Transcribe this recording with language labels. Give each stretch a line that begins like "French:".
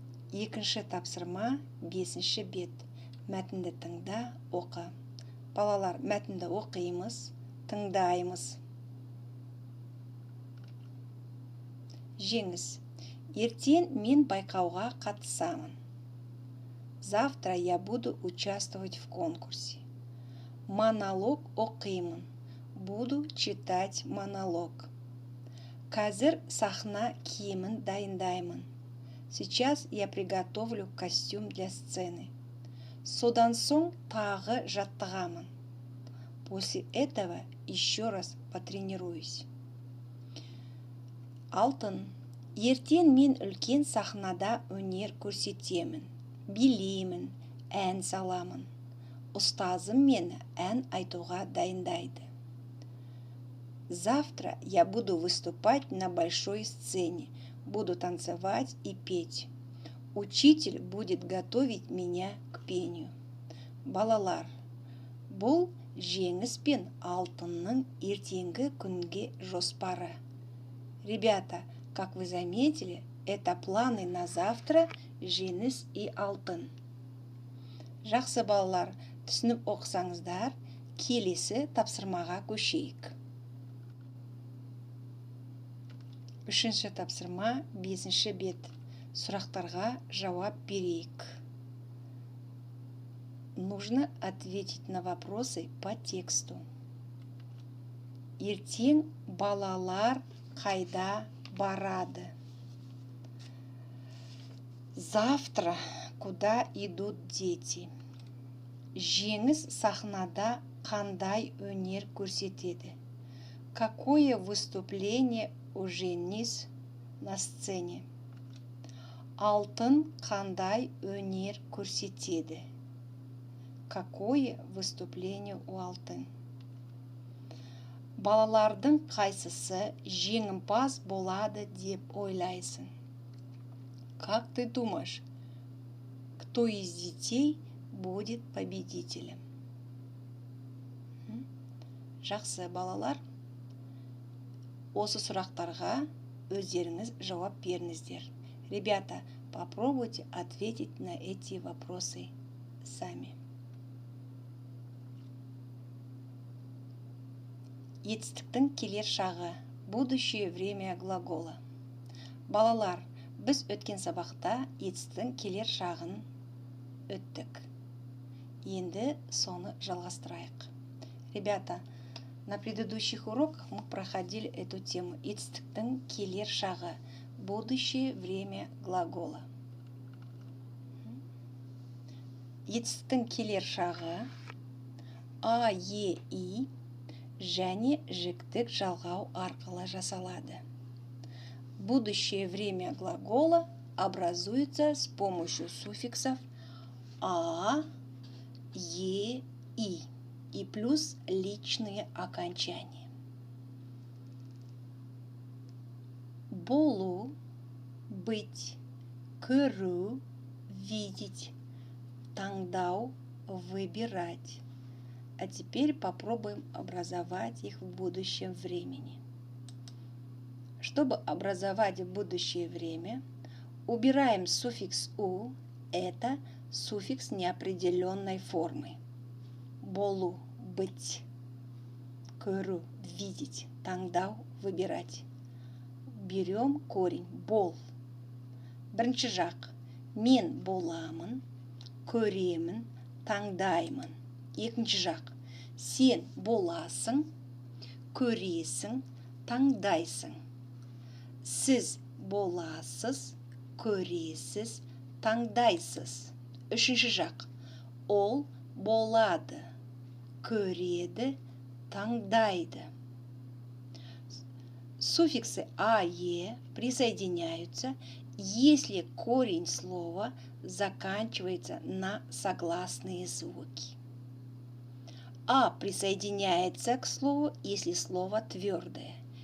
Kazakh: Екінші тапсырма, 5-ші бет. Мәтінді тыңда, оқы. Балалар, мәтінді оқимыз, тыңдаймыз. Жеңіс. Ертең мен байқауға қатысамын.
Russian: Завтра я буду участвовать в конкурсе.
Kazakh: Монолог оқимын.
Russian: Буду читать монолог.
Kazakh: Қазір сахна киімін дайындаймын.
Russian: Сейчас я приготовлю костюм для сцены.
Kazakh: Содан соң тағы жаттығамын.
Russian: После этого еще раз потренируюсь.
Kazakh: Алтын. Ертең мен үлкен сахнада өнер көрсетемін. Билеймін, ән саламын. Ұстазым мені ән айтуға дайындайды.
Russian: Завтра я буду выступать на большой сцене. Буду танцевать и петь. Учитель будет готовить меня к пению.
Kazakh: Балалар. Бұл жеңіс пен алтынның ертеңгі күнге жоспары.
Russian: Ребята, как вы заметили, это планы на завтра, жеңіс и алтын.
Kazakh: Жақсы, балалар, түсініп оқысаңыздар, келесі тапсырмаға көшейік. 3-ші тапсырма, 5-ші бет. Сұрақтарға жауап берейік.
Russian: Нужно ответить на вопросы по тексту.
Kazakh: Ертең балалар қайда барады?
Russian: Завтра куда идут дети?
Kazakh: Жеңіс сахнада қандай өнер көрсетеді?
Russian: Какое выступление у Женис на сцене?
Kazakh: Алтын қандай өнер көрсетеді?
Russian: Какое выступление у алтын?
Kazakh: Балалардың қайсысы жеңімпаз болады деп ойлайсың?
Russian: Как ты думаешь, кто из детей будет победителем?
Kazakh: Жақсы, балалар. Осы сұрақтарға өздеріңіз жауап беріңіздер.
Russian: Ребята, попробуйте ответить на эти вопросы сами.
Kazakh: Етістіктің келер шағы.
Russian: Будущее время глагола.
Kazakh: Балалар, біз өткен сабақта етістіктің келер шағын өттік. Енді соны жалғастырайық.
Russian: Ребята, на предыдущих уроках мы проходили эту тему.
Kazakh: Етістіктің келер шағы.
Russian: Будущее время глагола.
Kazakh: Етістіктің келер шағы а, е, и және жіктік жалғау арқылы жасалады.
Russian: Будущее время глагола образуется с помощью суффиксов а, е, и плюс личные окончания.
Kazakh: Болу, быть, көру, видеть, таңдау, выбирать.
Russian: А теперь попробуем образовать их в будущем времени. Чтобы образовать в будущее время, убираем суффикс «у», это суффикс неопределенной формы.
Kazakh: Болу – быть, көру – видеть, таңдау – выбирать.
Russian: Берем корень бол.
Kazakh: Бірінші жақ мен боламын, көремін, таңдаймын. Екінші жақ сен боласың, көресің, таңдайсың. Сіз боласыз, көресіз, таңдайсыз. Үшінші жақ ол болады, көреді, таңдайды.
Russian: Суффиксы а, е присоединяются, если корень слова заканчивается на согласные звуки. А присоединяется к слову, если слово твердое.